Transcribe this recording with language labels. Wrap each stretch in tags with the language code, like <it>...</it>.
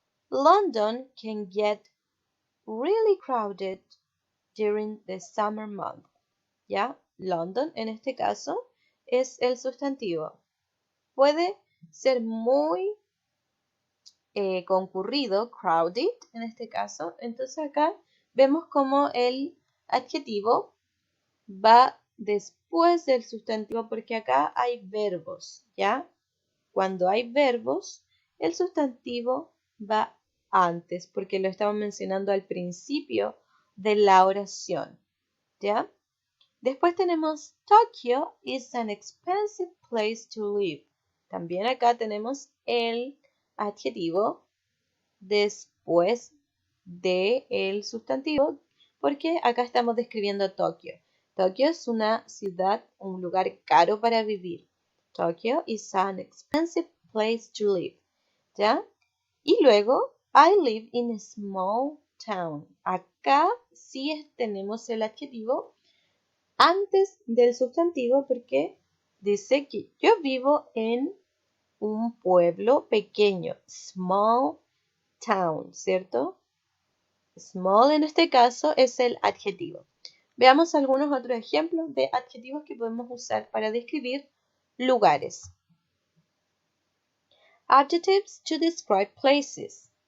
<en>London can get really crowded during the summer month.</en> <es>¿Ya? London en este caso es el sustantivo. Puede ser muy concurrido, crowded en este caso. Entonces acá vemos como el adjetivo va después del sustantivo porque acá hay verbos, ¿ya? Cuando hay verbos, el sustantivo va antes porque lo estamos mencionando al principio de la oración, ¿ya? Después tenemos</es> <en>Tokyo is an expensive place to live.</en> <es>También acá tenemos el adjetivo después del sustantivo porque acá estamos describiendo Tokio. Tokio es una ciudad, un lugar caro para vivir.</es> <en>Tokyo is an expensive place to live.</en> <es>¿Ya? Y luego,</es> <en>I live in a small town.</en> <es>Acá sí tenemos el adjetivo antes del sustantivo porque dice que yo vivo en un pueblo pequeño, small town, ¿cierto? Small en este caso es el adjetivo. Veamos algunos otros ejemplos de adjetivos que podemos usar para describir lugares.</es> <en>Adjectives to describe places.</en>